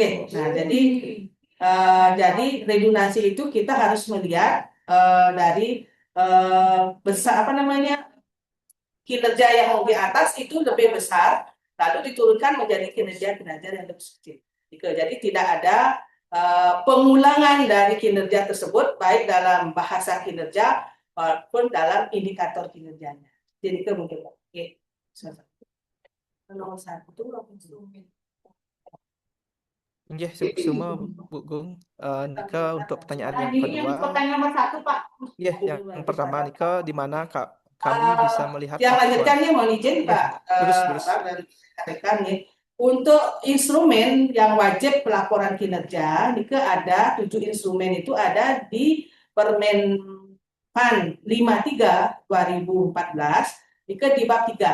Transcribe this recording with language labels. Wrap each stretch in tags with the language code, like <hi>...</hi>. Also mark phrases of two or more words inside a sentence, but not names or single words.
<id>Nah, jadi redundansi itu kita harus melihat dari besar kinerja yang di atas itu lebih besar, lalu diturunkan menjadi kinerja yang lebih kecil. Jadi tidak ada pengulangan dari kinerja tersebut baik dalam bahasa kinerja maupun dalam indikator kinerjanya. Jadi itu mungkin. Oke. Nomor 1 instrumen. Nggih, semua Bu Gung. Nika untuk pertanyaan Nah, yang ini kedua. yang pertanyaan nomor 1, Pak. Iya, yang pertama Nika di mana kami bisa melihat Yang acuan. lanjutkannya mohon izin Iya, Pak terus. Pak dan rekan nih. Untuk instrumen yang wajib pelaporan kinerja, Nika ada 7 instrumen itu ada di Permen-Pan 53/2014, Nika di bab 3.</id>